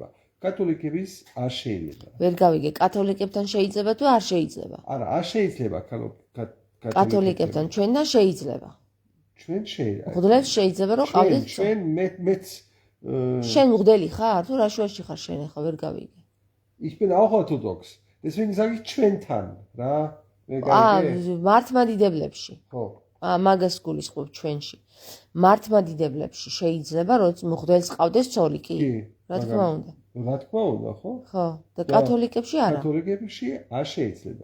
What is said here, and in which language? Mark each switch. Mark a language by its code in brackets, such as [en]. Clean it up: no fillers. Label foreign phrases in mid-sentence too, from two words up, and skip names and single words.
[ka] კათოლიკების არ შეიძლება. ვერ გავიგე, კათოლიკებთან შეიძლება თუ არ შეიძლება? არა, არ შეიძლება კათოლიკებთან ჩვენთან შეიძლება. ჩვენ შეიძლება. მღვდლებს შეიძლება რომ ყავდეთ. ჩვენ მეც შენ მღვდელი ხარ თუ რა შუაში ხარ შენ ახლა ვერ გავიგე. [de] Ich bin auch orthodox. Deswegen sage ich [ka] ჩვენთან, რა. ვერ გავიგე. მართლმადიდებლებში. ხო. მაგას გულისხმობ ჩვენში. მართლმადიდებლებში შეიძლება რომ მღვდელს ყავდეს ცოლი კი? რა თქმა უნდა. რა თქმა უნდა, ხო? ხო, და კათოლიკებში არა. კათოლიკებში არ შეიძლება.